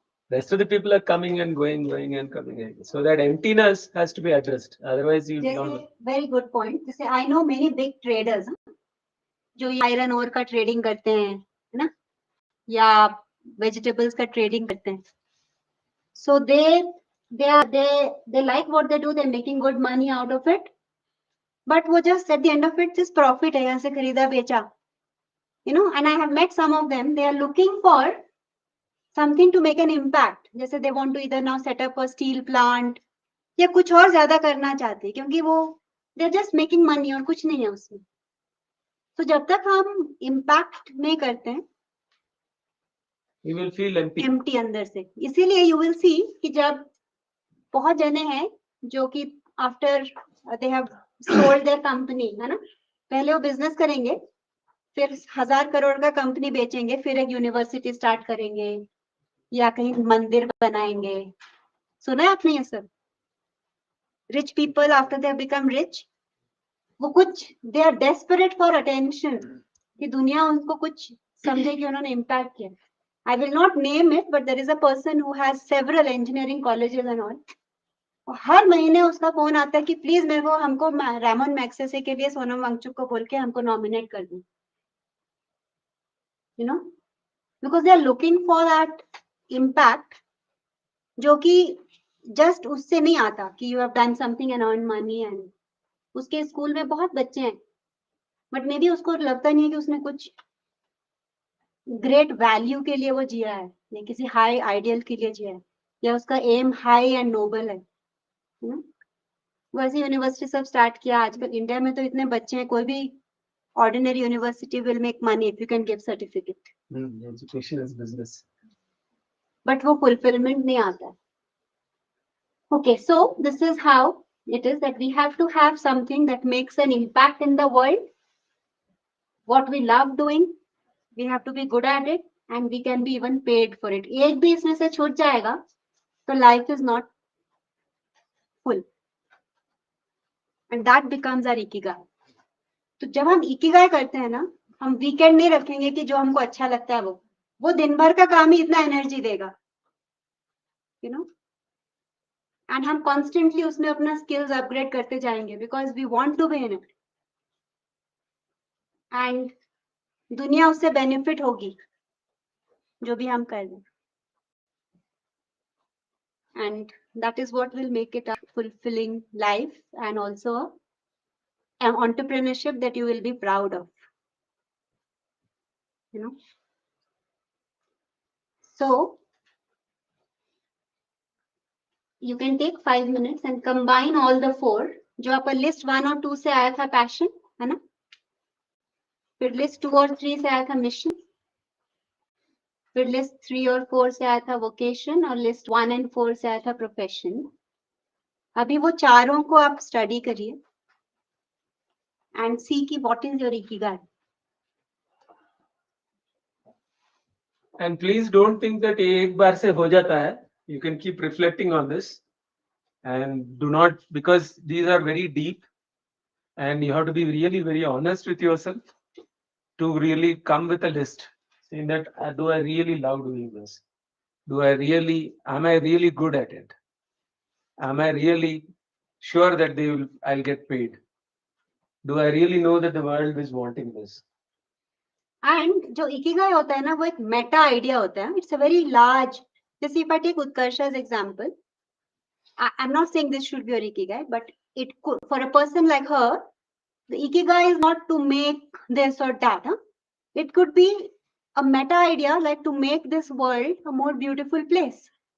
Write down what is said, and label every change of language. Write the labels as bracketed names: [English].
[English] Rest of the people are coming and going and coming and going. So that emptiness has to be addressed. Otherwise, you don't. Very good point. [Hindi] जैसे [English] I know many big traders [Hindi] जो [English] iron ore [Hindi] का trading करते हैं, है ना? या vegetables का trading करते हैं. [English] So they like what they do. They're making good money out of it. But [Hindi] वो [English] just at the end of it, just profit [Hindi] है, यहाँ से खरीदा बेचा. [English] And I have met some of them. They are looking for something to make an impact. [Hindi] जैसे [English] they want to either now set up a steel plant [Hindi] या कुछ और ज्यादा करना चाहते हैं, क्योंकि वो [English] they're just making money [Hindi] और कुछ नहीं है उसमें. तो जब तक हम impact नहीं करते हैं, [English] you will feel empty. [Hindi] empty अंदर से. इसीलिए [English] you will see [Hindi] कि जब बहुत जने हैं जो कि [English] after they have sold their company, [Hindi] है ना, पहले वो business करेंगे, फिर 1000 करोड़ का कंपनी बेचेंगे, फिर एक यूनिवर्सिटी स्टार्ट करेंगे या कहीं मंदिर बनाएंगे. सुना है आपने ये सब? [English] Rich people after they have become rich, [Hindi] वो कुछ [English] they are desperate for attention [Hindi] कि दुनिया उनको कुछ समझे कि उन्होंने इम्पैक्ट किया. [English] I will not name it, but there is a person who has several engineering colleges and all. [Hindi] हर महीने उसका फोन आता है कि प्लीज मेरे को हमको रैमन मैग्सेसे के लिए सोनम वांगचुक को बोल के हमको नॉमिनेट कर दो. [English] You know, because they are looking for that impact, [Hindi] जो कि just उससे नहीं आता कि [English] you have done something and earned money. [Hindi] and उसके स्कूल में बहुत बच्चे हैं, [English] but may be [Hindi] उसको लगता नहीं है कि उसने कुछ [English] great value [Hindi] के लिए वो जिया है, या किसी [English] high ideal [Hindi] के लिए जिया है, या उसका [English] aim high and noble [Hindi] है. वैसे यूनिवर्सिटी सब स्टार्ट किया. आजकल इंडिया में तो इतने बच्चे हैं, कोई भी [English] Ordinary university will make money if you can give certificate, Education is business. [Hindi] But वो फुलफिलमेंट नहीं आता है. [English] Okay, so this is how it is that we have to have something that makes an impact in the world, what we love doing, we have to be good at it, and we can be even paid for it. [Hindi] एक भी इसमें से छूट जाएगा तो [English] life is not full, and that becomes our ikigai. [Hindi] तो जब हम ikigai करते हैं ना, हम वीकेंड नहीं रखेंगे कि जो हमको अच्छा लगता है वो दिन भर का काम ही इतना एनर्जी देगा, [English] you know, and [Hindi] हम constantly उसमें अपना skills upgrade करते जाएंगे [English] because we want to be in it, and [Hindi] दुनिया उससे बेनिफिट होगी जो भी हम कर रहे. [English] And that is what will make it a fulfilling life and also an entrepreneurship that you will be proud of, you know. So you can take 5 minutes and combine all the 4. [Hindi] जो आपका list 1 और 2 से आया था passion, है ना, फिर list 2 और 3 से आया था mission, फिर list 3 और 4 से आया था vocation, और list 1 and 4 से आया था profession. अभी वो चारों को आप स्टडी करिए [English] and see कि what is your ikigai. And please don't think that [Hindi] ये एक बार से हो जाता है. [English] You can keep reflecting on this, and do not, because these are very deep, and you have to be really very honest with yourself to really come with a list saying that do I really love doing this? Am I really good at it? Am I really sure that I'll get paid? Do I really know that the world is wanting this? [Hindi] And जो ikigai होता है ना, वो एक Meta idea होता है. [English] It's a very large, [Hindi] जैसे [English] if I take Utkarsha's example, I'm not saying this should be your ikigai, but it could, for a person like her, the ikigai is not to make this or that. It could be a meta idea, like to make this world a more beautiful place.